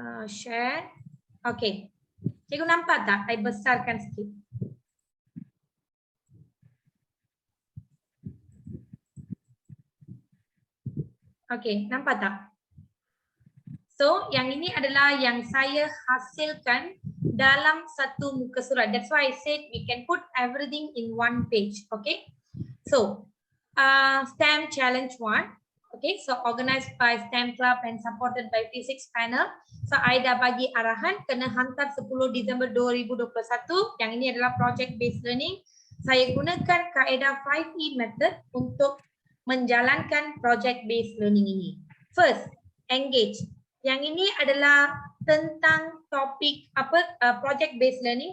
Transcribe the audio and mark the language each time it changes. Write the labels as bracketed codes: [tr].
[ms] Share. Okay, cikgu nampak tak? Saya besarkan sikit. Okay, nampak tak? So, yang ini adalah yang saya hasilkan dalam satu muka surat. [en] That's why I said we can put everything in one page. Okay. So, STEM Challenge 1. Okay. So, organized by STEM Club and supported by Physics Panel. [ms] So, I dah bagi arahan kena hantar 10 Disember 2021. Yang ini adalah project based learning. Saya gunakan kaedah 5E method untuk menjalankan project based learning ini. [en] First, engage. [ms] Yang ini adalah tentang topik project based learning.